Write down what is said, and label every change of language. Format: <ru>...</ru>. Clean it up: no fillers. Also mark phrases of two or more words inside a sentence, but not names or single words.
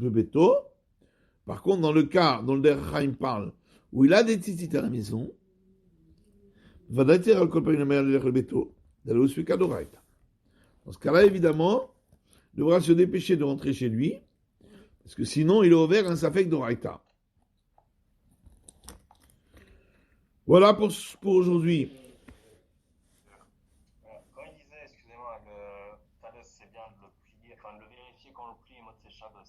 <fr>Par contre, dans le cas dont le Der Chaim parle, où il a des tzitzit à la maison,</fr> <he>ודאי צריך על כל פנים למהר ללך לביתו,</he> <fr>d'aller au</fr> <he>ספיקה דאורייתא.</he> <fr>Dans ce cas-là, évidemment, il devra se dépêcher de rentrer chez lui, parce que sinon, il est ouvert un</fr> <he>ספק דאורייתא.</he> <fr>Voilà pour aujourd'hui. Quand il disait, excusez-moi, le Talos, c'est bien de le plier, enfin de le vérifier quand on le plie, mode c'est Shabbat.</fr>